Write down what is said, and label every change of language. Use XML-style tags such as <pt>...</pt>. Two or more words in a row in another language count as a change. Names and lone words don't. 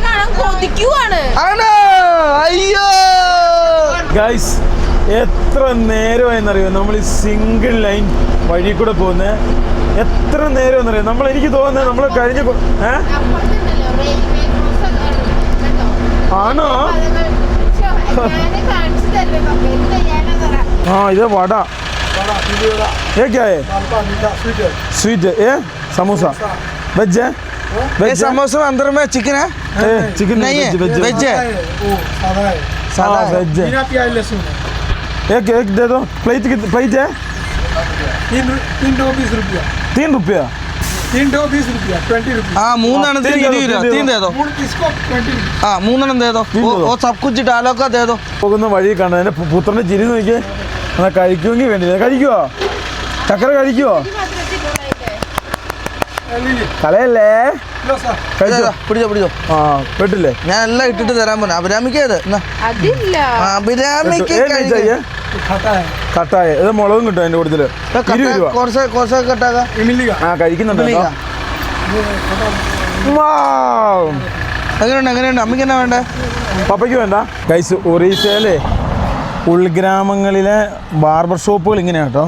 <ml>അയ്യോ ഗൈസ് എത്ര നേരമായെന്നറിയോ നമ്മൾ ഈ സിംഗിൾ ലൈൻ വഴി കൂടെ പോകുന്നത്. എത്ര നേരമെന്നറിയോ നമ്മൾ, എനിക്ക് തോന്നുന്നത് നമ്മൾ കഴിഞ്ഞ ആണോ?</ml> <hi>हाँ इधर वड़ा ये क्या है? स्वीट है। ये समोसा वेज है? वेज समोसा अंदर में चिकन है? चिकन नहीं है, वेज है। सादा है वेज है। बिना प्याज लहसुन है। एक एक दे दो। प्लेट प्लेट है 3 रुपया। 3 रुपया 3 डो 20 रुपया 20 रुपया।</hi> <ml>हाँ മൂന്നെണ്ണത്തിന് 20 രൂപ.</ml> <hi>3 दे दो। इसको 20 रुपया। हाँ മൂന്നെണ്ണം दे दो। वो सब कुछ डालो का दे दो.</hi> <ml>പോകുന്ന വഴി കണ്ട എൻ്റെ പുത്രൻ്റെ ചിരി നോക്കിയേ. എന്നാൽ കഴിക്കുമെങ്കിൽ വേണ്ടില്ല. കഴിക്കുവോ? ചക്കര കഴിക്കുവോ? കളയല്ലേ</ml> <hi>लो सर</hi> <ml>കഴിച്ചോ പിടിച്ചോ പിടിച്ചോ. ആ പെട്ടില്ലേ ഞാൻ എല്ലാം ഇട്ടിട്ട് തരാൻ പോണ. അഭിരാമിക്കത് അതില്ല. അഭിരാമിക്ക്</ml> <hi>खाता है</hi> <ml>കട്ടായ ഇത് മുളകും കിട്ടും അതിന്റെ കൂടുതൽ 20 രൂപ കുറച്ച് കട്ടാകാം.</ml> <hi>मिलेगा</hi> <ml>ആ കഴിക്കുന്നുണ്ട് കേട്ടോ. വാവ്. എങ്ങനെയുണ്ട് അമ്മയ്ക്ക് എന്നാ വേണ്ടേ? പപ്പയ്ക്ക് വേണ്ട. ഗൈസ് ഒറീസയിലെ ഉൾഗ്രാമങ്ങളിലെ</ml> <en>barber shops</en> <ml>ഇങ്ങനെയാണ് കേട്ടോ.</ml>